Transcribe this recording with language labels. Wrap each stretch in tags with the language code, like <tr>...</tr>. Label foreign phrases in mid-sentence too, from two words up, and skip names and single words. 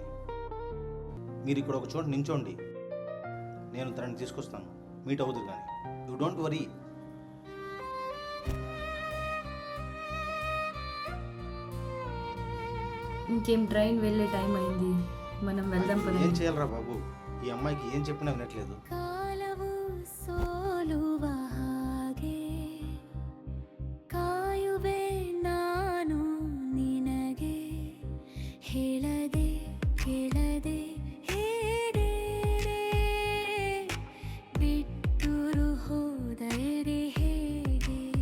<te>మీరు ఇక్కడ ఒక చోట నించోండి, నేను తనని తీసుకొస్తాను, మీట్ అవుతుంది కానీ.</te> <en>You don't worry.</en> <te>ఇంకేం ట్రైన్ వెళ్ళే టైం అయింది, మనం వెళ్దాం ఏం పదండి. చేయాలరా బాబు, ఈ అమ్మాయికి ఏం చెప్పినా వినట్లేదు.</te> <kn>ಕಾಲವು ಸೋಲುವ ಹಾಗೆ ಕಾಯುವೆ ನಾನು ನಿನಗೆ ಹೇಳದೆ ಕೇಳದೆ ಹೇಗೆ ಬಿಟ್ಟುರು ಹೋದರೆ ಹೇಗೆ</kn>